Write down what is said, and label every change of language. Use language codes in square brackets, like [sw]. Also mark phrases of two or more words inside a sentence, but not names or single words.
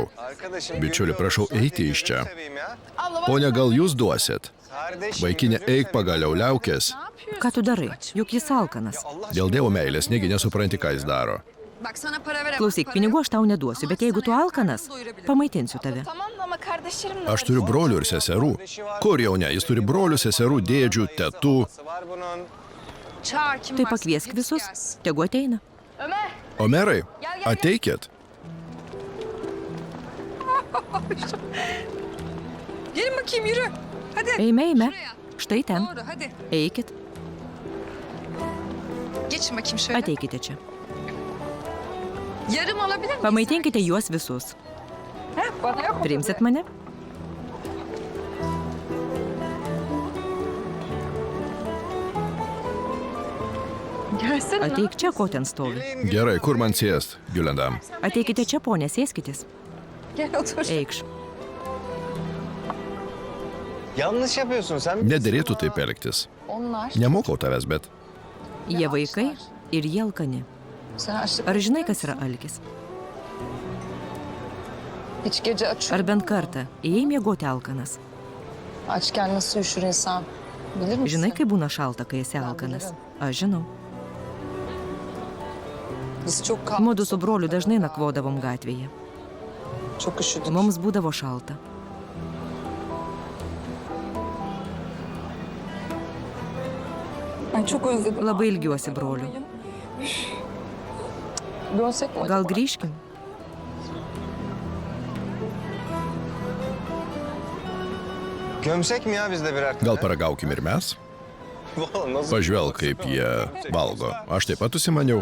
[tr] Arkadaşım, [lt] Bičiuli, prašau eiti iš čia. [tr] seveyim ya. [lt] Pone, gal jūs duosit? [tr] Kardeşim. [lt] Vaikinė, eik pagaliau, liaukės. Ką tu darai? Juk jis alkanas. Dėl Dievo meilės, negi nesupranti, ką jis daro. [tr] Bak sana para veremem. [lt] Klausyk, pinigų aš tau neduosiu, bet jeigu tu alkanas, pamaitinsiu tave. [tr] Tamam ama kardeşlerim de [lt] Aš turiu brolių ir seserų. Kur jau ne, jis turi brolių, seserų, dėdžių, tetų. [tr] Var bunun. Çağır kim [lt] Tai [tr] varsa [lt] pakviesk [tr] hepsi [lt] visus, [tr] gelsin. [lt] tegu ateina. Omerai, ateikit. [tr] Gelin bakayım yürü. Hadi. [lt] Eime, eime. [tr] Şuraya. [lt] Štai ten. [tr] Doğru hadi. [lt] Eikit, [tr] Geçin bakayım şöyle. [lt] ateikite čia. [tr] Yarım alabilir miyiz? [lt] Pamaitinkite juos visus. [tr] Bana yok. [lt] Priimsit mane? [tr] Gelsene. [lt] Ateik čia, ko ten stovi. Gerai, kur man sėst, Giulendam? Ateikite čia, ponė, sėskitės. [tr] Gel otur. [lt] Eikš. [tr] Yanlış yapıyorsun sen. [lt] Nederėtų taip elgtis. [tr] Onlar. [lt] Nemokau tavęs, bet Jie vaikai ir jie alkani. [tr] Sen açlık. [lt] Ar žinai, kas yra alkis? [tr] Hiç gece aç. [lt] Ar bent kartą ėjai miegoti alkanas? [tr] Açken nasıl üşür insan? Bilir misin? [lt] Žinai, kai būna šalta, kai esi alkanas? Aš žinau. [tr] Biz çok kaldık. [lt] Mudu su broliu dažnai nakvodavom gatvėje. [tr] Çok üşüdük. [lt] Mums būdavo šalta. [tr] Ben çok özledim. [lt] Labai ilgiuosi brolių. [tr] Dönsek mi? [lt] Gal grįžkim? [tr] Gömsek mi ya biz de birer tane? [lt] gal paragaukim ir mes? Pažvelk, kaip jie valgo. Aš taip pat užsimaniau.